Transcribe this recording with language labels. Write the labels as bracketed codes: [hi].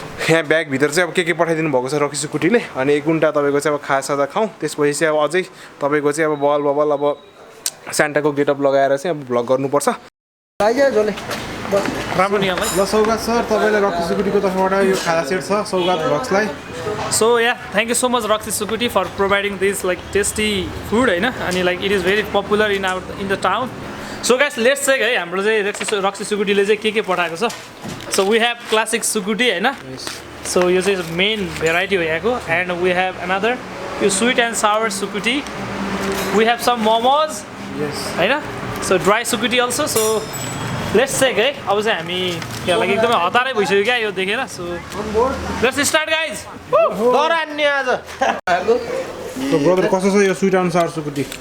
[ne] यहाँ ब्यागभित्र चाहिँ अब के पठाइदिनु भएको छ रक्सी सुकुटीले अनि 1 घन्टा तपाईँको चाहिँ अब खाजा खाउँ त्यसपछि चाहिँ अब अझै तपाईँको चाहिँ अब बल बबल अब सान्टाको गेटअप लगाएर चाहिँ अब भ्लग गर्नुपर्छ ल सौगात सर तपाईँलाई रक्सी सुकुटीको तर्फबाट यो खाजा सेट छ सौगात भ्लग्सलाई [en] So yeah, thank you so much Raksi Sukuti for providing this like tasty food and like it is very popular in the town. So guys, let's check [ne] है हाम्रो चाहिँ Raksi Sukuti ले चाहिँ के पठाएको छ. [en] So we have classic Sukuti So [ne] यो चाहिँ main variety हो यहाँको [en] and we have another sweet and sour Sukuti. We have some momos. Yes. So dry Sukuti also. So let's check [ne] है अब चाहिँ हामी यहाँ लागि एकदमै हतारै भइसक्यो क्या यो देखेर. [en] So let's start guys. डर आन्ने आज So brother [ne] कस्तो छ यो [en] sweet and sour [ne] सुकुटी